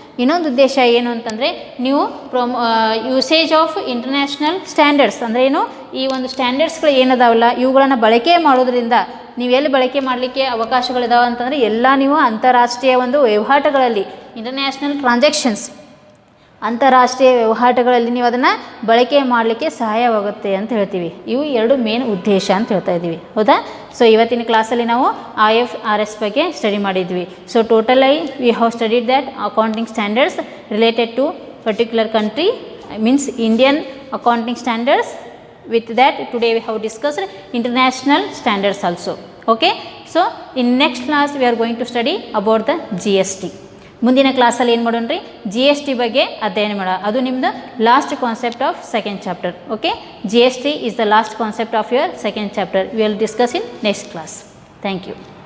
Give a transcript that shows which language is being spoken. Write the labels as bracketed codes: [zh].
[kn] ಇನ್ನೊಂದು ಉದ್ದೇಶ ಏನು ಅಂತಂದರೆ, ನೀವು [en] usage of international standards, [kn] ಅಂದರೆ ಏನು, ಈ ಒಂದು ಸ್ಟ್ಯಾಂಡರ್ಡ್ಸ್ಗಳು ಏನದಾವಲ್ಲ ಇವುಗಳನ್ನು ಬಳಕೆ ಮಾಡೋದ್ರಿಂದ ನೀವು ಎಲ್ಲಿ ಬಳಕೆ ಮಾಡಲಿಕ್ಕೆ ಅವಕಾಶಗಳಿದಾವೆ ಅಂತಂದರೆ, ಎಲ್ಲ ನೀವು ಅಂತಾರಾಷ್ಟ್ರೀಯ ಒಂದು ವಹಿವಾಟುಗಳಲ್ಲಿ [en] international transactions [kn] ಅಂತಾರಾಷ್ಟ್ರೀಯ ವ್ಯವಹಾರಗಳಲ್ಲಿ ನೀವು ಅದನ್ನು ಬಳಕೆ ಮಾಡಲಿಕ್ಕೆ ಸಹಾಯವಾಗುತ್ತೆ ಅಂತ ಹೇಳ್ತೀವಿ. ಇವು 2 ಮೇನ್ ಉದ್ದೇಶ ಅಂತ ಹೇಳ್ತಾ ಇದ್ದೀವಿ. ಹೌದಾ, ಸೊ ಇವತ್ತಿನ ಕ್ಲಾಸಲ್ಲಿ ನಾವು IFRS ಬಗ್ಗೆ ಸ್ಟಡಿ ಮಾಡಿದ್ವಿ. [en] So ಟೋಟಲಾಗಿ we have studied that accounting standards related to particular country, means Indian accounting standards. With that, today we have discussed international standards also. Okay, so in next class we are going to study about the GST. [kn] ಮುಂದಿನ ಕ್ಲಾಸಲ್ಲಿ ಏನು ಮಾಡೋಣ ರೀ, GST ಬಗ್ಗೆ ಅಧ್ಯಯನ ಮಾಡೋಣ. ಅದು ನಿಮ್ಮದು [en] Last concept of second chapter. Okay, GST is the last concept of your second chapter. We will discuss in next class. Thank you.